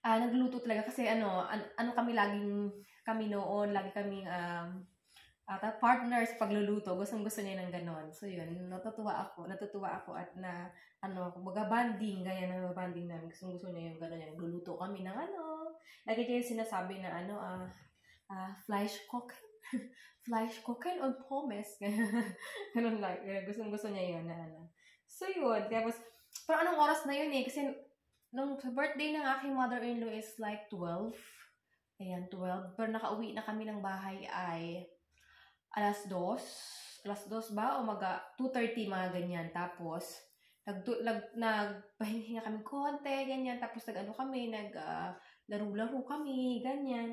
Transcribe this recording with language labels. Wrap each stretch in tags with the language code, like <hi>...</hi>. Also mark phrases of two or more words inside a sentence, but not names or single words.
<tl>Nagluto talaga kasi ano kami kami noon, lagi kaming partners pagluluto. Gustong-gusto niya ng ganon. So yun, natutuwa ako at kumbaga banding, ganyan na banding namin. Gustong-gusto niya yung ganon. Nagluluto kami ng lagi niya yung sinasabi na</tl> <de>fleisch kochen. Fleisch kochen und pommes.</de> <tl>Ganun like, gustong-gusto niya yun So yun, tapos, pero anong oras na yun eh? Kasi nung birthday ng aking</tl> <en>mother-in-law is like 12.</en> <tl>Ayan, 12. Pero nakauwi na kami ng bahay ay alas 2. Alas 2 ba? O 2:30 mga ganyan. Tapos, nagpahinga kami konti, ganyan. Tapos kami, laro-laro kami, ganyan.</tl>